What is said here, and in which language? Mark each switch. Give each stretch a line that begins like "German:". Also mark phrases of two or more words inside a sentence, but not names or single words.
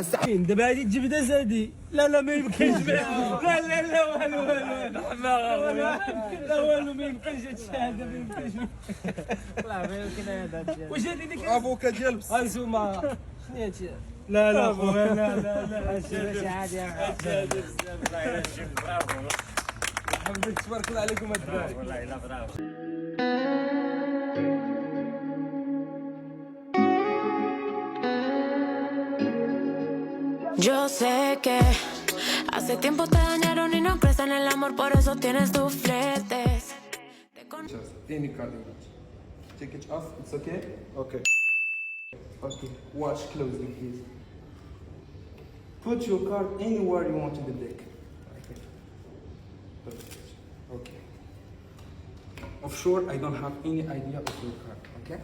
Arabic: دابا هادي تجبد هادي لا ما يمكنش لا والو حماقه لا والو ما يمكنش هادشي هذا ما يمكنش والله ما يمكن هذا واش هادي ديك افوكا ديال بصح انتوما شنو هادشي لا خويا لا هادشي عادي عادي بزاف الله يرجيك برافو حمدك تبارك الله عليكم الدراري والله لا برافو
Spanish: Yo sé que hace tiempo te dañaron y no crees en el amor, por eso tienes tus fletes.
English: Any card you want. Take it off, it's okay? Okay. Okay, watch closely please. Put your card anywhere you want in the deck. Okay. Perfect. Okay. Offshore, I don't have any idea of your card, okay?